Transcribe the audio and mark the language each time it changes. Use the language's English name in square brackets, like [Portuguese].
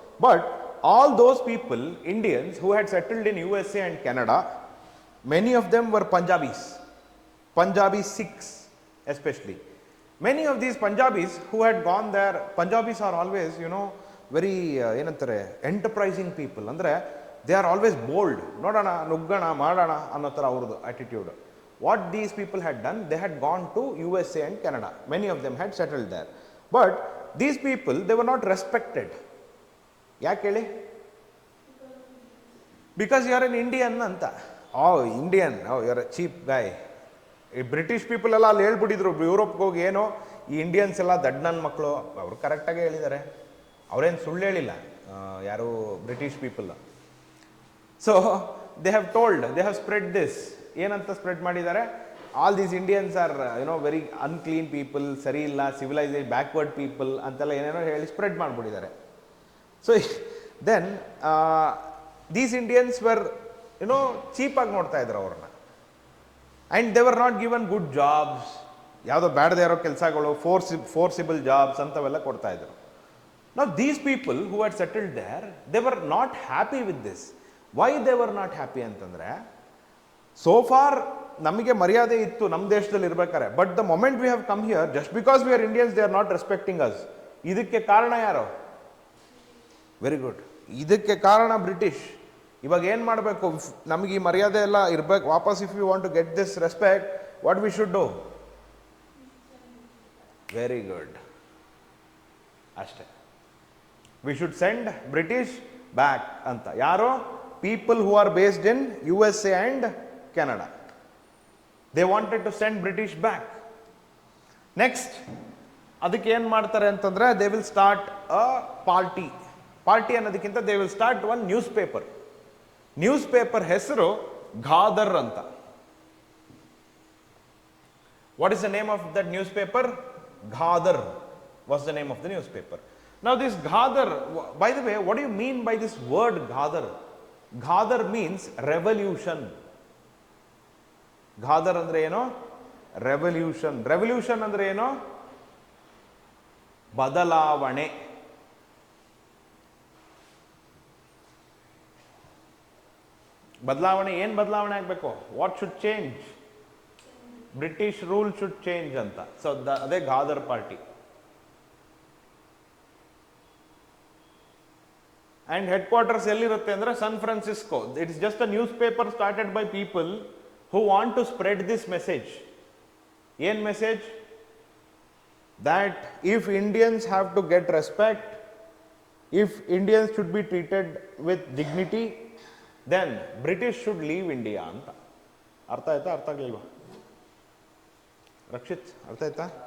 [English] But all those people, Indians who had settled in USA and Canada, many of them were Punjabi Sikhs especially. Many of these Punjabis who had gone there, Punjabis are always very ಏನಂತಾರೆ enterprising people. ಅಂದರೆ they are always bold. [Kannada] ನೋಡೋಣ, ನುಗ್ಗೋಣ, ಮಾಡೋಣ ಅನ್ನೋ ಥರ ಅವ್ರದ್ದು attitude. [English] What these people had done, they had gone to USA and Canada. Many of them had settled there. But these people, they were not respected. [Kannada] ಯಾಕೆ ಹೇಳಿ? [English] Because you are an Indian ಅಂತ. Indian, you are a cheap guy. [Kannada] ಈ British people ಎಲ್ಲ ಅಲ್ಲಿ ಹೇಳ್ಬಿಟ್ಟಿದ್ರು ಯುರೋಪ್ಗೆ ಹೋಗಿ, ಏನೋ ಈ ಇಂಡಿಯನ್ಸ್ ಎಲ್ಲ ದಡ್ಡ ನನ್ನ ಮಕ್ಕಳು. ಅವರು ಕರೆಕ್ಟಾಗೇ ಹೇಳಿದ್ದಾರೆ, ಅವರೇನು ಸುಳ್ಳು ಹೇಳಿಲ್ಲ ಯಾರು British people. [English] So they have told, they have spread this. [Kannada] ಏನಂತ ಸ್ಪ್ರೆಡ್ ಮಾಡಿದ್ದಾರೆ? [English] all these Indians are very unclean people, ಸರಿ ಇಲ್ಲ, civilization backward people [Kannada] ಅಂತೆಲ್ಲ ಏನೇನೋ ಹೇಳಿ ಸ್ಪ್ರೆಡ್ ಮಾಡಿಬಿಟ್ಟಿದ್ದಾರೆ. [English] so then these Indians were [Kannada] ಚೀಪಾಗಿ ನೋಡ್ತಾ ಇದ್ರು ಅವ್ರನ್ನ. [English] and they were not given good jobs, [Kannada] ಯಾವುದೋ ಬೇಡದೇ ಇರೋ ಕೆಲಸಗಳು, [English] Forcible jobs ಅಂಥವೆಲ್ಲ ಕೊಡ್ತಾ ಇದ್ರು. Now these people who had settled there, they were not happy with this. Why they were not happy ಅಂತಂದ್ರೆ, so far [Kannada] ನಮಗೆ ಮರ್ಯಾದೆ ಇತ್ತು ನಮ್ಮ ದೇಶದಲ್ಲಿ ಇರ್ಬೇಕಾರೆ, [English] But the moment we have come here, just because we are Indians, they are not respecting us. [Kannada] ಇದಕ್ಕೆ ಕಾರಣ ಯಾರು? Very good, ಇದಕ್ಕೆ ಕಾರಣ ಬ್ರಿಟಿಷ್. ಇವಾಗ ಏನು ಮಾಡಬೇಕು? ನಮಗೆ ಈ ಮರ್ಯಾದೆ ಎಲ್ಲ ಇರ್ಬೇಕು ವಾಪಸ್. [English] If you want to get this respect, what we should do? [Kannada] Very good, ಅಷ್ಟೇ. [English] We should send British back ಅಂತ. ಯಾರು? People who are based in USA and Canada. They wanted to send British back. Next [Kannada] ಅದಕ್ಕೆ ಏನು ಮಾಡ್ತಾರೆ ಅಂತಂದ್ರೆ, [English] They will start a party ಅನ್ನೋದಕ್ಕಿಂತ they will start one newspaper ಹೆಸರು ಘಾದರ್ ಅಂತ. What is the name of that newspaper? Ghadar was the name of the newspaper. Now this Ghadar, by the way, what do you mean by this word Ghadar? Ghadar means revolution. [Kannada] Ghadar andre eno? Revolution. Revolution andre eno? ಬದಲಾವಣೆ. ಬದಲಾವಣೆ ಏನು ಬದಲಾವಣೆ ಆಗಬೇಕು? [English] What should change? British rule should change ಅಂತ. So ಅದೇ Ghadar party. And headquarters ಎಲ್ಲಿರುತ್ತೆ ಅಂದ್ರೆ San Francisco. It is just a newspaper started by people who want to spread this message. [Kannada] ಏನ್ message? [English] that if Indians have to get respect, if Indians should be treated with dignity, then British should leave India ಅಂತ. [Kannada] ಅರ್ಥ ಆಯ್ತಾ ಅರ್ಥ ಆಗಲಿಲ್ವಾ ರಕ್ಷಿತ್, ಅರ್ಥ ಆಯ್ತಾ?